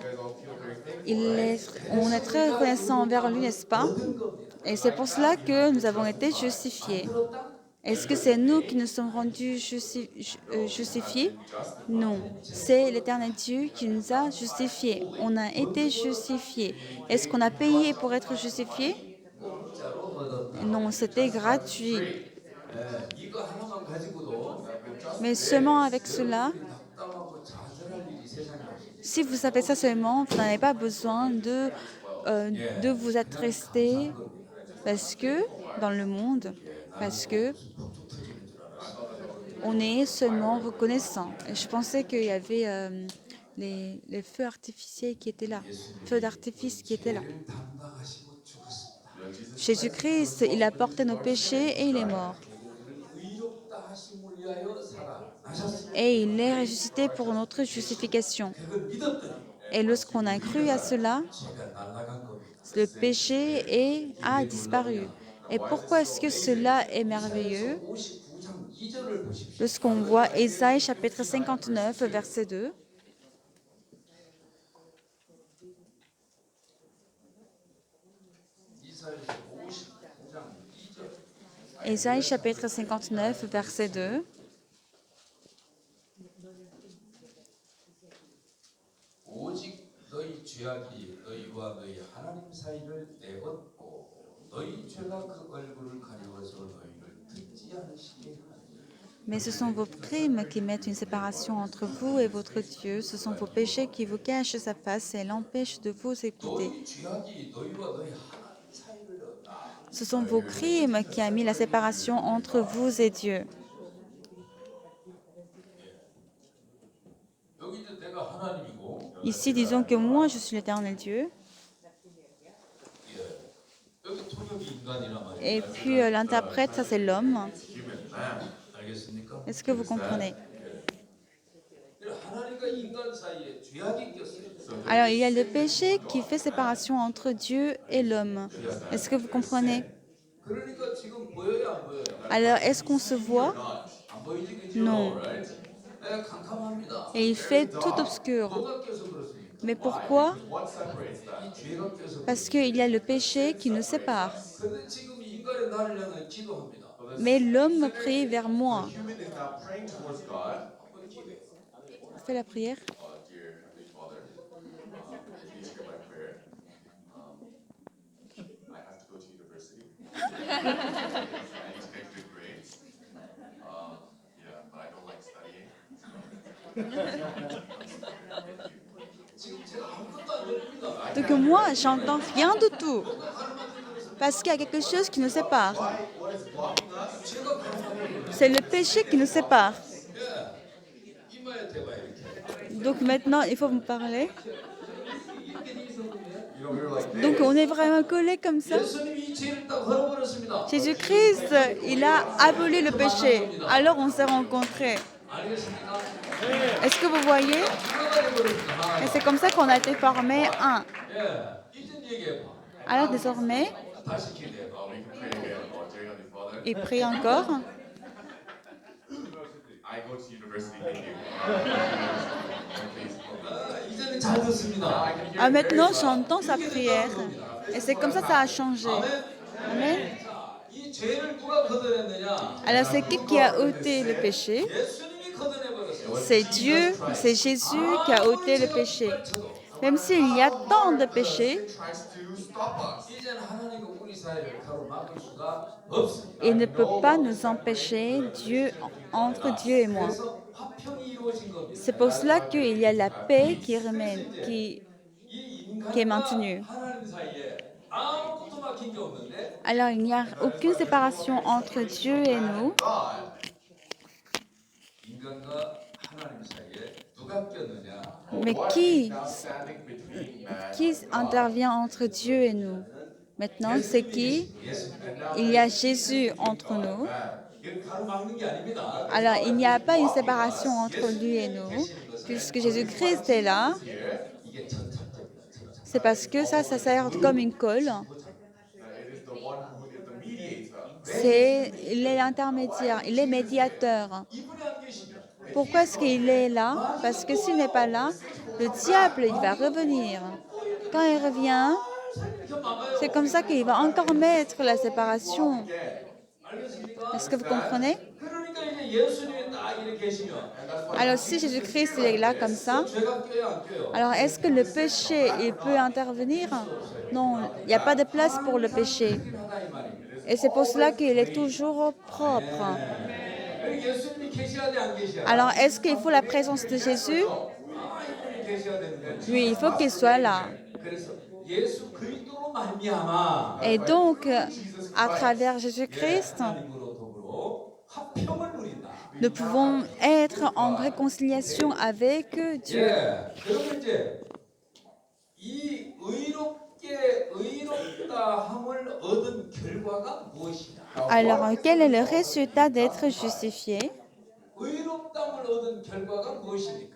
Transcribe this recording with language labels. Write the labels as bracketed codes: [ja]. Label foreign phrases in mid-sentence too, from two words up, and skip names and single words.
[fr] On est très reconnaissant envers lui, n'est-ce pas? Et c'est pour cela que nous avons été justifiés. Est-ce que c'est nous qui nous sommes rendus justifiés? Non, c'est l'éternel Dieu qui nous a justifiés. On a été justifiés. Est-ce qu'on a payé pour être justifiés? Non, c'était gratuit. [ko] 이거 하나만 가지고도 [fr] Mais seulement avec cela, [ko] 답답하고 좌절할 일이 세상에 없습니다. [fr] si vous savez ça seulement, vous n'avez pas besoin de vous attrister parce que dans le monde, parce que on est seulement reconnaissant. Et je pensais qu'il y avait les feux artificiels qui étaient là, feux d'artifice [ko] 예수님은 [fr] qui étaient là. [ko] 죄를 담당하시고 죽으십니다. [fr] Jésus-Christ, il a porté nos péchés et il est mort. [ko] 그리고 우리를 의롭다 하심을 위하여 살아나셨습니다. [fr] Et il est ressuscité pour notre justification. [ko] 그걸 믿었더니 [fr] Et lorsqu'on a cru à cela, [ko] 죄가 날아간 겁니다. [fr] le a disparu. Et pourquoi est-ce que cela est merveilleux? [ko] 59장 2절을 보십시오. [fr] Lorsqu'on voit Ésaïe chapitre 59, verset 2, [ko] 이사야서 59장 2절. [fr] Ésaïe chapitre 59, verset 2, [ko] 오직 너희 죄악이 너희와 너희 하나님 사이를 내었고 너희 죄가 그 얼굴을 가리워서 너희를 듣지 않으시게 하니 [fr] mais ce sont vos crimes qui mettent une séparation entre vous et votre Dieu. Ce sont vos péchés qui vous cachent sa face et l'empêchent de vous écouter. [ko] 너희 죄악이 너희와 너희 하나님 사이를 내었다. [fr] Ce sont vos crimes qui ont mis la séparation entre vous et Dieu. [ko] 여기 이제 내가 하나님이고 [fr] Ici, disons que moi, je suis l'éternel Dieu. [ko] 여기 통역이 인간이란 말이에요. [fr] Et puis l'interprète, ça c'est l'homme. [en] Human man. [ko] 알겠습니까? [fr] Est-ce que vous comprenez? [ko] 하나님과 인간 사이에 죄악이 꼈어요. [fr] Alors, il y a le péché qui fait séparation entre Dieu et l'homme. Est-ce que vous comprenez? [ko] 그러니까 지금 보여요, 안 보여요? [fr] Alors, est-ce qu'on se voit? [ko] 안 보이지, 그죠? [fr] Non. [ko] 내가 캄캄합니다. [fr] Et il fait tout obscur. [ko] 뭐가 껴서 그렇습니까? [fr] Mais pourquoi? [ko] 이 죄가 껴서. [fr] Parce qu'il y a le péché qui nous sépare. [ko] 그런데 지금 인간의 나를 향해 기도합니다. [fr] Mais l'homme prie vers moi. [en] Human is now praying towards God. [ko] 한번 기도해. [fr] Fais la prière. [en] Dear Heavenly Father, please hear my prayer. I have to go to university. I need to make good grades. Yeah, but I don't like studying. [ko] 지금 제가 아무것도 안 들립니다. [fr] Donc moi, j'entends rien du tout. Parce qu'il y a quelque chose qui nous sépare. [en] What is blocking us? [ko] 제가 가만히 [fr] C'est le péché qui nous sépare. [ko] 이마에 대봐 이렇게. [fr] Donc maintenant, il faut me parler. [en] You know, we were like, [fr] Donc on est vraiment collés comme ça. [ko] 예수님이 이 죄를 딱 헐어버렸습니다. [fr] Jésus-Christ, il a aboli le péché. Alors on s'est rencontrés. [ko] 알겠습니까? [fr] Est-ce que vous voyez? [ko] 하나가 돼버렸습니다. [fr] Et c'est comme ça qu'on a été formés un. [ko] 예, 이제 얘기해봐. [fr] Alors désormais, [ko] 다시 기도해봐. [en] we can pray again. Dear Heavenly Father, [fr] il prie encore. [en] I go to university. Thank you. Please. [ko] 이제는 잘 듣습니다. [fr] Ah, maintenant, j'entends sa prière. Et c'est comme ça a changé. Amen. [ko] 자, 이 죄를 누가 걷어냈느냐? [fr] Alors c'est qui a ôté le péché? [ko] 예수님이 걷어내버렸어요. [fr] C'est Dieu, c'est Jésus qui a ôté le péché. Même s'il y a tant de péchés, [en] Tries to stop us. [ko] 이제는 하나님과 우리 사이를 가로막을 수가 없습니다. [fr] il ne peut pas nous empêcher Dieu entre Dieu et moi. [ko] 그래서 화평이 이루어진 겁니다. [fr] C'est pour cela qu'il y a la paix qui [ko] 이 [fr] est [ko] 인간과 [fr] maintenue. [ko] 하나님 사이에 아무것도 막힌 게 없는데 [fr] Alors il n'y a aucune séparation entre Dieu et nous. [ko] 인간과 하나님 사이에 누가 꼈느냐? [fr] Mais qui [en] Now standing between man. [fr] intervient entre Dieu et nous? Maintenant, c'est qui? Il y a Jésus entre nous. [ko] 이걸 가로막는 게 아닙니다. [fr] Alors, il n'y a pas une séparation entre lui et nous, puisque Jésus-Christ est là. [ko] 이게 전착점입니다. 전착. [fr] C'est parce que ça sert comme une colle. [en] It is the one who is the mediator. [fr] Il est l'intermédiaire, il est médiateur. [ko] 이분이 안 계시면 [fr] Pourquoi est-ce qu'il est là? Parce que s'il n'est pas là, le diable, il va revenir. Quand il revient, [ko] 이렇게 막아요. [fr] c'est comme ça qu'il va encore mettre la séparation. [ko] 알겠습니까? [fr] Est-ce que vous comprenez? [ko] 그러니까 이제 예수님이 딱 이렇게 계시면 [fr] Alors, si Jésus-Christ il est là comme ça, [ko] 죄가 껴요, 안 껴요? [fr] alors est-ce que le péché, il peut intervenir? Non, il n'y a pas de place pour le péché. [ko] 하다 이 말입니다. [fr] Et c'est pour cela qu'il est toujours propre. [ko] 여기 예수님이 계셔야 돼, 안 계셔야 돼? [fr] Alors, est-ce qu'il faut la présence de Jésus? [ko] 아, 이분이 계셔야 되는 거지. [fr] Oui, il faut qu'il soit là. [ko] 그래서 예수 그리스도로 말미암아 [fr] Et donc, à travers Jésus-Christ, [ko] 하나님으로 더불어 화평을 누린다. [fr] Nous pouvons être en réconciliation avec Dieu. [ko] 그러면 이제 이 의롭다 함을 얻은 결과가 무엇이냐? [fr] Alors, quel est le résultat d'être justifié? [ko] 의롭다함을 얻은 결과가 무엇입니까?